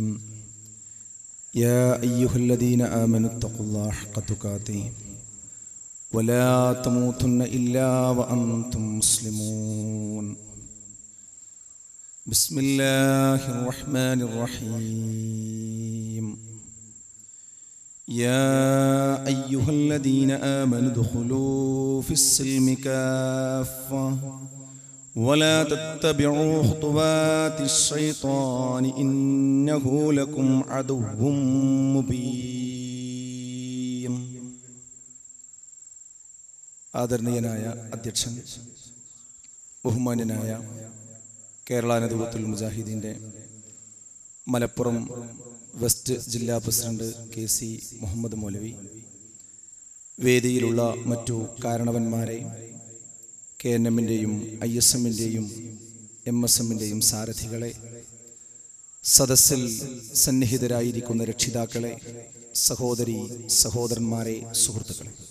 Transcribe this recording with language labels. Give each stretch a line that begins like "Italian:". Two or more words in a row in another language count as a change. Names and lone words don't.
Arabic: يا أيها الذين آمنوا اتقوا الله حق تقاته ولا تموتن إلا وأنتم مسلمون. بسم الله الرحمن الرحيم. يا أيها الذين آمنوا ادخلوا في السلم كافة ولا تتبعوا خطوات الشيطان إنه لكم عدو مبين.
Malayalam: ആദരണീയനായ അധ്യക്ഷൻ, ബഹുമാന്യനായ കേരള നദുവത്തുൽ മുജാഹിദീൻ്റെ മലപ്പുറം വെസ്റ്റ് ജില്ലാ പ്രസിഡന്റ് KC മുഹമ്മദ് മൗലവി, വേദിയിലുള്ള മറ്റു കാരണവന്മാരെ, KNM-ൻ്റെയും ISM-ൻ്റെയും MSM-ൻ്റെയും സാരഥികളെ, സദസ്സിൽ സന്നിഹിതരായിരിക്കുന്ന രക്ഷിതാക്കളെ, സഹോദരി സഹോദരന്മാരെ, സുഹൃത്തുക്കളെ,